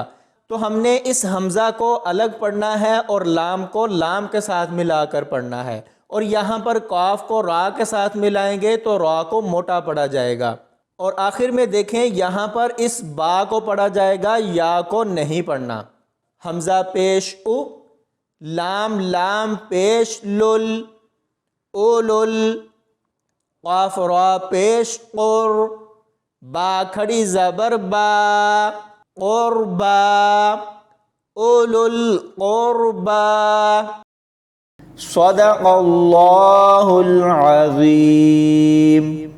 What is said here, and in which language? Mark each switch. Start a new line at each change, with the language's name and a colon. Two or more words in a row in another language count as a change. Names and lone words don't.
Urdu: تو ہم نے اس حمزہ کو الگ پڑھنا ہے اور لام کو لام کے ساتھ ملا کر پڑھنا ہے، اور یہاں پر قاف کو را کے ساتھ ملائیں گے تو را کو موٹا پڑھا جائے گا، اور آخر میں دیکھیں یہاں پر اس با کو پڑھا جائے گا، یا کو نہیں پڑھنا۔ حمزہ پیش او، لام لام پیش لل، اولل، قاف را پیش قر، با کھڑی زبر با، قربا، اولل قربا۔
Arabic: صدق اللہ العظیم۔